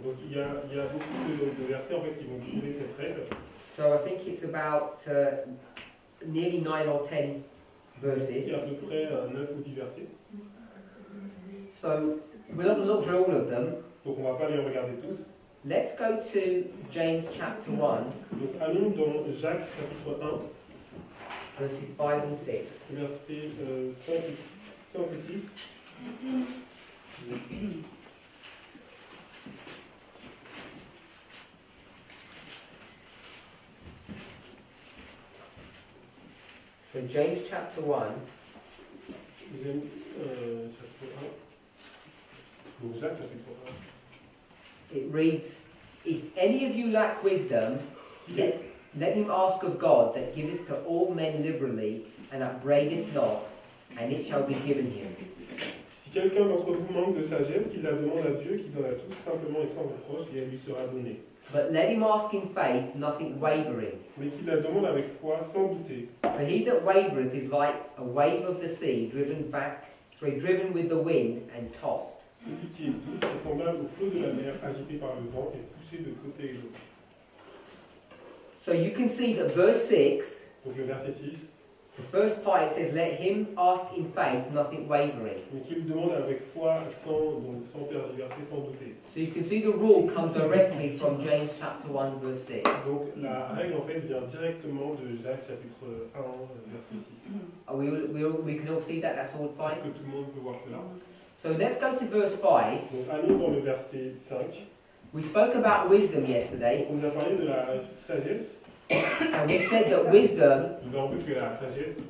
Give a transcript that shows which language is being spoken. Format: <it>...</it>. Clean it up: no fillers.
<fr>Donc il y a beaucoup de versets en fait qui vont prouver cette règle.</fr> <en>So I think it's about nearly 9 or 10 verses.</en> <fr>Il y a à peu près 9 ou 10 versets.</fr> <en>So we're not going to look through all of them.</en> <fr>Donc on ne va pas les regarder tous.</fr> <en>Let's go to James chapter 1,</en> <fr>Donc allons dans Jacques chapitre 1,</fr> <en>verses 5 and 6.</en> <fr>versets 5 et 6.</fr> <en>So James chapter 1,</en> <fr>J'aime chapitre 1. Donc Jacques chapitre 1.</fr> <en>it reads, If any of you lack wisdom, let him ask of God that giveth to all men liberally and upbraideth not, and it shall be given him.</en> <fr>Si quelqu'un d'entre vous manque de sagesse, qu'il la demande à Dieu, qui donne à tous simplement et sans reproche, et elle lui sera donnée.</fr> <en>But let him ask in faith, nothing wavering.</en> <fr>Mais qu'il la demande avec foi, sans douter.</fr> <en>For he that wavereth is like a wave of the sea, driven with the wind and tossed.</en> <fr>Celui qui est doux est semblable au flot de la mer, agité par le vent et poussé de côté et l'autre.</fr> <en>So you can see that verse 6,</en> <fr>Donc le verset 6,</fr> <en>the first part it says, let him ask in faith, nothing wavering.</en> <fr>mais qu'il lui demande avec foi, sans tergiverser, sans douter.</fr> <en>So you can see the rule comes directly from James chapter 1 verse 6.</en> <fr>Donc la règle en fait vient directement de Jacques chapitre 1, verset 6.</fr> <en>We can all see that, that's all</en> <fr>Est-ce</fr> <en>fine.</en> <fr>que tout le monde peut voir cela?</fr> <en>So let's go to verse 5.</en> <fr>Donc allons dans le verset 5.</fr> <en>We spoke about wisdom yesterday,</en> <fr>On nous a parlé de la sagesse.</fr> <en>and we said that wisdom</en> <fr>Nous avons vu que la sagesse,</fr>